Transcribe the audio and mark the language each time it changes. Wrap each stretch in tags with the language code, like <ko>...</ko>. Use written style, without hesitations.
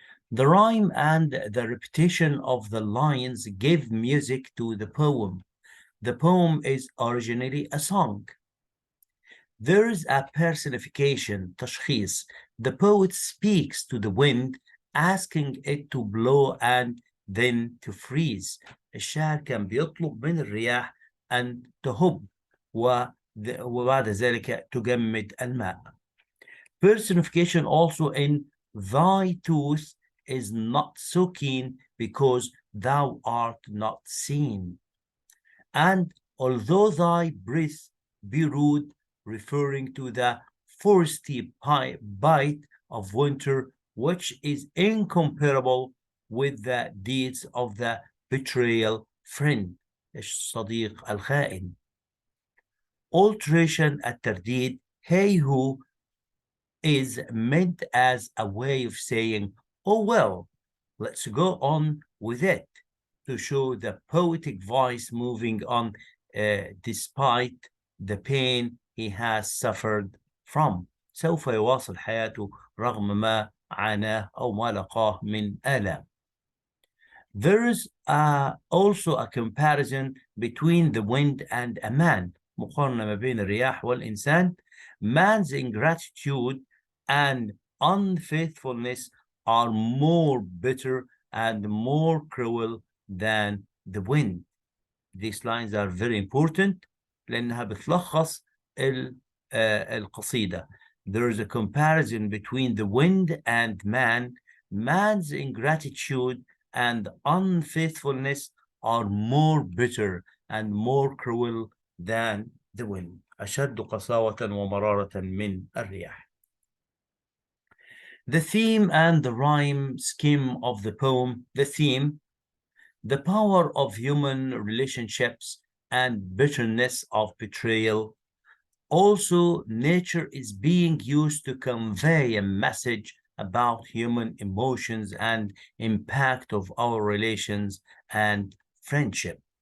<en>The rhyme and the repetition of the lines give music to the poem. The poem is originally a song. There is a personification, تشخيص. The poet speaks to the wind, asking it to blow and then to freeze.</en> <ar>الشاعر كان بيطلب من الرياح أن تهب وبعد ذلك تجمد الماء.</ar> <en>Personification also in thy tooth is not so keen because thou art not seen. And although thy breath be rude, referring to the frosty bite of winter, which is incomparable with the deeds of the betrayal friend,</en> <ar>الصديق الخائن.</ar> <en>Alteration الترديد, hey who, is meant as a way of saying, oh well, let's go on with it, to show the poetic voice moving on despite the pain he has suffered from.</en> <ar>سوف يواصل حياته رغم ما عاناه أو ما لقاه من آلام.</ar> <en>There is also a comparison between the wind and a man.</en> <ar>مقارنة ما بين الرياح والإنسان.</ar> <en>Man's ingratitude and unfaithfulness are more bitter and more cruel than the wind. These lines are very important</en> <ar>لأنها بتلخص القصيدة.</ar> <en>There is a comparison between the wind and man. Man's ingratitude and unfaithfulness are more bitter and more cruel than the wind.</en> <ar>أشد قساوة ومرارة من الرياح.</ar> <en>The theme and the rhyme scheme of the poem. The theme, the power of human relationships and bitterness of betrayal. Also, nature is being used to convey a message about human emotions and impact of our relations and friendship.</en>